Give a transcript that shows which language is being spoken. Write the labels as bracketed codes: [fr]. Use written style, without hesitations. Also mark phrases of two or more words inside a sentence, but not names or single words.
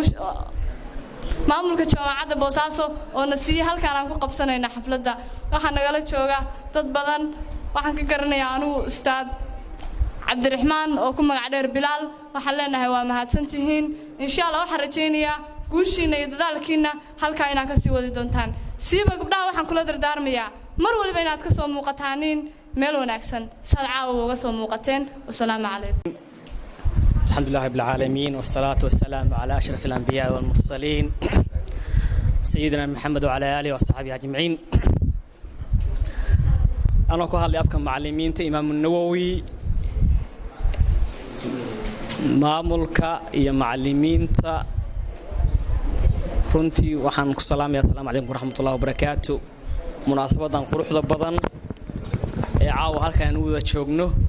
[so] na siiyay halkaan aan ku qabsanayna xafladda waxaan nagala jooga dad badan waxaan ka garanayaa anigu ustaad Cabdiraxmaan oo ku magac dheer Bilaal waxaan leenahay waa mahadsantihiin [ar] إن شاء الله [so] waxaan rajaynayaa guushiina iyo dadaalkiina halka inaad ka sii wadi doontaan siiba gabdhaha waxaan kula dardaarmayaa mar waliba inaad ka soo muuqataaniin meel wanaagsan sad caawa uga soo muuqateen [ar] والسلام عليكم الحمد لله رب العالمين والصلاة والسلام على أشرف الأنبياء والمرسلين سيدنا محمد وعلى آله وصحبه أجمعين [so] ana ku hadlay afka macallimiinta Imaam Nawawi maamulka iyo macallimiinta runtii waxaan ku salaamayaa [ar] السلام عليكم ورحمة الله وبركاته [so] munaasabadan quruxda badan ee caawa halkaan wada joogno